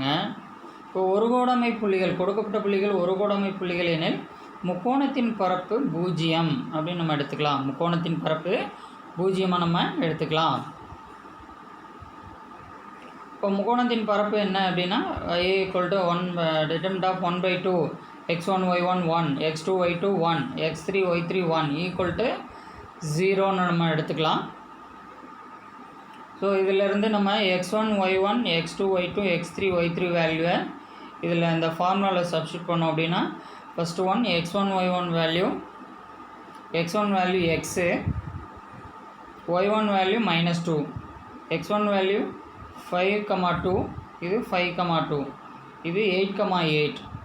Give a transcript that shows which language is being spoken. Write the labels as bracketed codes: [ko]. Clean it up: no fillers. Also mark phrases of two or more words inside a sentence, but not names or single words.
[ta] இப்போ ஒரு கோடமை புள்ளிகள், கொடுக்கப்பட்ட புள்ளிகள் ஒரு கோடமை புள்ளிகள் எனில் முக்கோணத்தின் பரப்பு 0 அப்படின்னு நம்ம எடுத்துக்கலாம். முக்கோணத்தின் பரப்பு 0 நம்ம எடுத்துக்கலாம். இப்போ முக்கோணத்தின் பரப்பு என்ன அப்படின்னா a = 1 [en] determinant of [ta] 1/2 x1 y1 1 x2 y2 1 x3 y3 1 [en] equal to [ta] 0ன்னு நம்ம எடுத்துக்கலாம். ஸோ இதிலேருந்து நம்ம x1 y1 x2 y2 x3 y3 வேல்யூவை இதில் இந்த ஃபார்முலாவில் சப்ஸ்டியூட் பண்ணோம் அப்படின்னா [en] first one [ta] x1 y1 வேல்யூ x y1 வேல்யூ -2, x1 வேல்யூ 5,2, இது 5,2, இது 8,8.